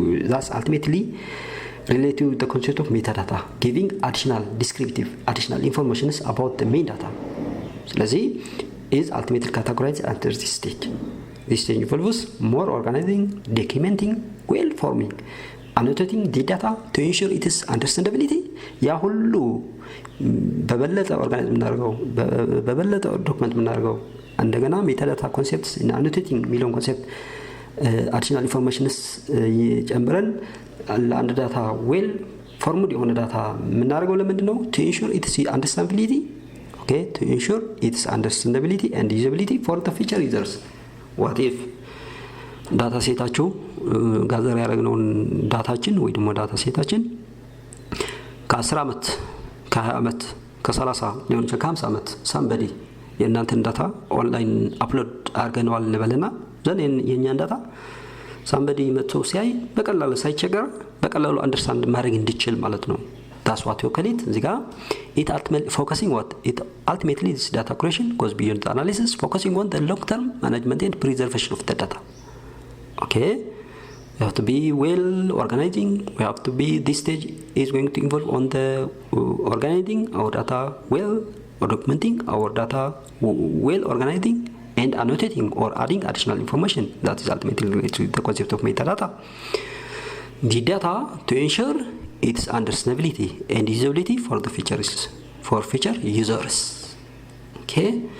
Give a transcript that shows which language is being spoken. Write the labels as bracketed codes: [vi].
[en] That's ultimately related to the concept of metadata, giving additional information about the main data. [am] ስለዚህ [en] is ultimately categorized under this stage. This stage involves more organizing, documenting, well forming, annotating the data to ensure its understandability. [am] ያ ሁሉ በበለጠ ኦርጋናይዝ ምናደርገው በበለጠ ዶክመንት ምናደርገው እንደገና ሜታዳታ ኮንሴፕትስ እና annotating ሚሊዮን ኮንሴፕት additional informations ጨምረን ለአንድ ዳታ ዌል ፎርሙድ የሆነ ዳታ ምናደርገው ለምንድን ነው [en] to ensure its understandability. Okay, to ensure its understandability and usability for the future users. What if data [am] ሴታችሁ ጋዘር ያደረግነውን ዳታችን ወይ ደግሞ ዳታ ሴታችን ከ10 አመት ከ20 አመት ከ30 ሊሆን ይችላል ከ50 አመት somebody የእናንተን ዳታ ኦንላይን አፕሎድ አድርገናል እንበልና ዘን የኛን ዳታ [en] somebody [am] መጥቶ ሲያይ በቀላሉ ሳይቸገር በቀላሉ አንደርስታንድ ማድረግ እንዲችል ማለት ነው [en] that's what you call it [am] እዚህ ጋር [en] it ultimately focusing what it ultimately this data curation goes beyond the analysis focusing on the long term management and preservation of the data okay We have to be well organizing. We have to be, this stage is going to involve on the organizing our data well, or documenting our data well, organizing and annotating or adding additional information. That is ultimately related to the concept of metadata. The data to ensure its understandability and usability for the features, for feature users. Okay?